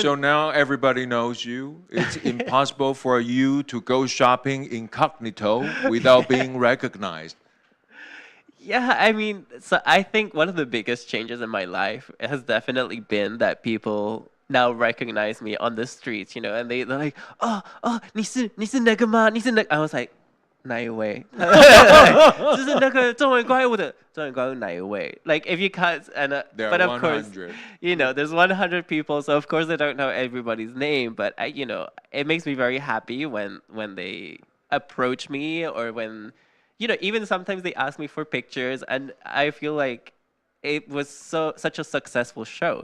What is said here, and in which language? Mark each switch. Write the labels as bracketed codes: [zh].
[en] So now everybody knows you. It's impossible for you to go shopping incognito without being recognized. Yeah, I mean, so I think one of the biggest changes in my life has definitely been that people now recognize me on the streets, and they're like, oh, [zh] 你是那个吗？ [en] I was like, [zh] 哪一位？就是那个中文怪物的中文怪物哪一位？ [en] Like if you can't, There but are of course, 100. there's 100 people, so of course I don't know everybody's name, but it makes me very happy when they approach me or when. Even sometimes they ask me for pictures, and I feel like it was such a successful show.